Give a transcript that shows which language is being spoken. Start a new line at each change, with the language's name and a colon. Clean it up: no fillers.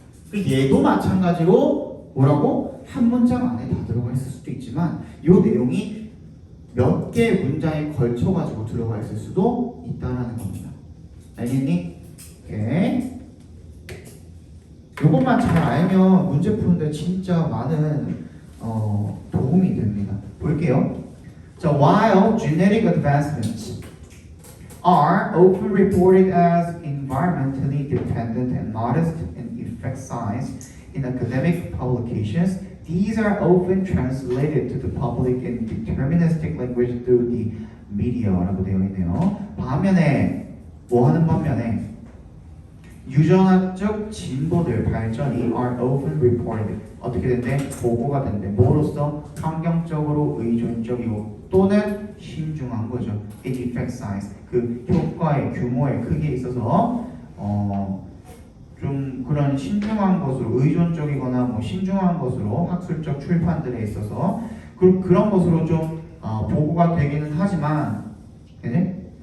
Korean: 그 얘도 마찬가지로 뭐라고? 한 문장 안에 다 들어가 있을 수도 있지만 이 내용이 몇 개의 문장에 걸쳐가지고 들어가 있을 수도 있다는 겁니다. 알겠니? 오케이. 이것만 잘 알면 문제 푸는데 진짜 많은 도움이 됩니다. 볼게요.
English: 자, while genetic advancements are often reported as environmentally dependent and modest in effect size in academic publications, these are often translated to the public in deterministic language through the media
Korean: 라고 되어 있네요. 반면에 뭐 하는 반면에 유전학적 진보들 발전이
English: are often reported
Korean: 어떻게 된대? 보고가 된대. 뭐로써? 환경적으로 의존적이고 또는 신중한 거죠.
English: in effect size
Korean: 그 효과의 규모의 크기에 있어서 좀 그런 신중한 것으로 의존적이거나 뭐 신중한 것으로 학술적 출판들에 있어서 그런 것으로 좀 보고가 되기는 하지만 그지?